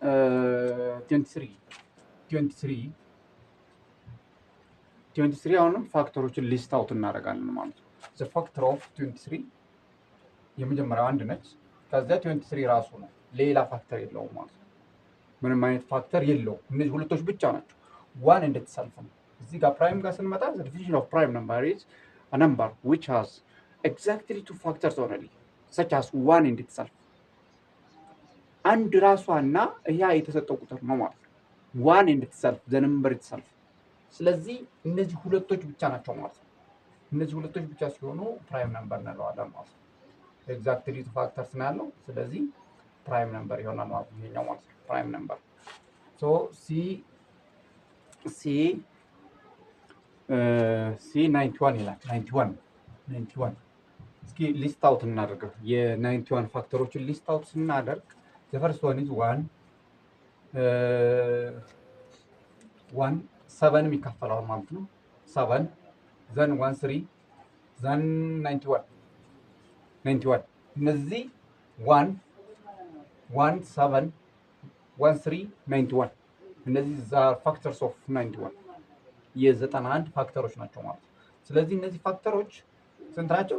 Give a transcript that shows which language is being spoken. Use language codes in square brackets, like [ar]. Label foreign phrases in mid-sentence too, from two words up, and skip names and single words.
[am] 23 አሁንም ፋክተሮችን [en] list out [am] እናደርጋለን ማለት ነው። [en] the factor of 23 [am] የመጀመሪያው አንድ ነች። ከዚያ 23 ራሱ ነው፣ ሌላ ፋክተር የለውም ማለት ነው። ምንም አይነት ፋክተር የለውም። እነዚህ ሁለቶች ብቻ ናቸው። [en] one and itself [am] ነው። እዚህ ጋር ፕራይም ጋር ስንመጣ [en] the definition of prime number is a number which has exactly two factors only such as one and itself። [am] አንድ ራሷና ያ የተሰጠው ቁጥር ነው ማለት ነው። [en] one and itself the number itself። [am] ስለዚህ እነዚህ ሁለቶች ብቻ ናቸው ማለት ነው። እነዚህ ሁለቶች ብቻ ሲሆኑ [en] prime number [am] እንለዋለን ማለት ነው። [en] exactly two factors [am] ነው ያለው። ስለዚህ [en] prime number [am] ይሆናል ማለት ነው ይሄኛው ማለት ነው [en] prime number። [am] ሶ ሲ 91 ይላል። 91 እስኪ [en] list out [am] እናደርገው። የ91 ፋክተሮችን [en] list out [am] ስናደርግ [en] the first one is [am] 1 7 ይካፈላል ማለት ነው። 7 then 1 3 then 91 እነዚህ 1 7 1 3 91 እነዚህ [en] factors of 91 [am] የ91 ፋክተሮች ናቸው ማለት ነው። ስለዚህ እነዚህ ፋክተሮች ስንት ናቸው?